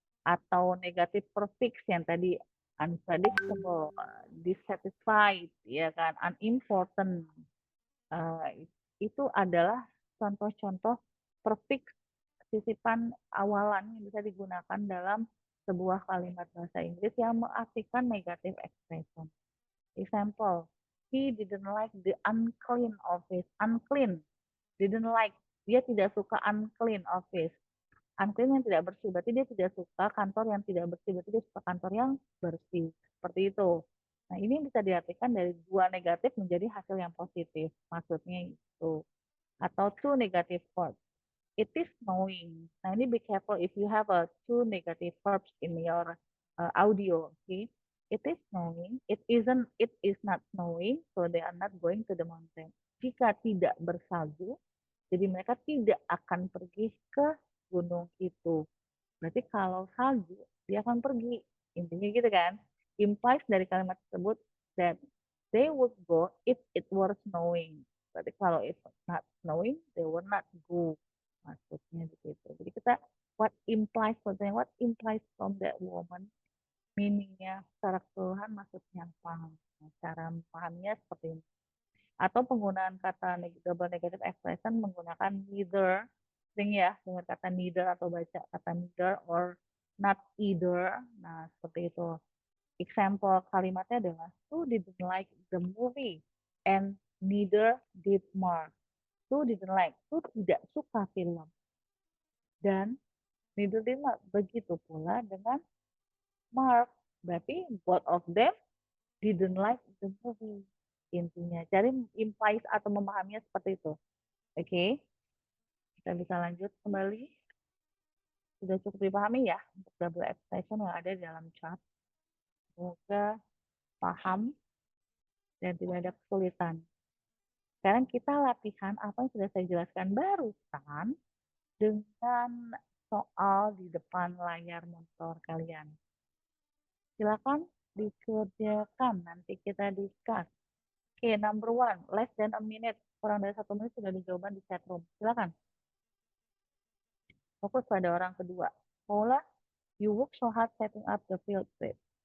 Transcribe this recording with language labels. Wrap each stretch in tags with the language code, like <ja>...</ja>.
<id>Atau negative prefix yang tadi unpredictable, dissatisfied, ya kan, unimportant. Itu adalah contoh-contoh prefix sisipan awalan yang bisa digunakan dalam sebuah kalimat bahasa Inggris yang mengartikan negative expression.</id> <en>Example, he didn't like the unclean office. Unclean, didn't like,</en> <id>dia tidak suka</id> <en>unclean office.</en> <id>Unclean yang tidak bersih, berarti dia tidak suka kantor yang tidak bersih, berarti dia suka kantor yang bersih. Seperti itu. Nah, ini bisa diartikan dari dua negatif menjadi hasil yang positif. Maksudnya itu.</id> <en>Atau two negative words. It is snowing.</en> <id>Nah, ini</id> <en>be careful if you have a two negative verbs in your audio. Okay? It is snowing. It is not snowing, so they are not going to the mountain.</en> <id>Jika tidak bersalju, jadi mereka tidak akan pergi ke gunung itu. Berarti kalau salju, dia akan pergi. Intinya gitu kan.</id> <en>Implies</en> <id>dari kalimat tersebut</id> <en>that they would go if it were snowing.</en> <id>Berarti kalau</id> <en>it's not snowing, they would not go.</en> <id>Maksudnya begitu. Jadi kita</id> <en>what implies from that woman,</en> <id>meaningnya secara keseluruhan maksudnya apa. Cara memahaminya seperti ini. Atau penggunaan kata double negative expression menggunakan neither. Sering ya dengar kata neither atau baca kata neither</id> <en>or not either.</en> <id>Nah, seperti itu.</id> <en>Example kalimatnya adalah Sue didn't like the movie and neither did Mark. Sue didn't like,</en> <id>Sue tidak suka film.</id> <en>Dan neither did Mark.</en> <id>Begitu pula dengan Mark.</id> <en>Berarti both of them didn't like the movie.</en> <id>Intinya, cari implies atau memahaminya seperti itu. Oke, kita bisa lanjut kembali. Sudah cukup dipahami ya untuk double expression yang ada di dalam chart. Semoga paham dan tidak ada kesulitan. Sekarang kita latihan apa yang sudah saya jelaskan barusan dengan soal di depan layar monitor kalian. Silakan dikerjakan, nanti kita discuss. Oke,</id> <en>number 1, less than a minute.</en> <id>Kurang dari 1 menit sudah ada jawaban di chat room. Silakan. Fokus pada orang kedua.</id> <en>Paula, you work so hard setting up the field trip.</en>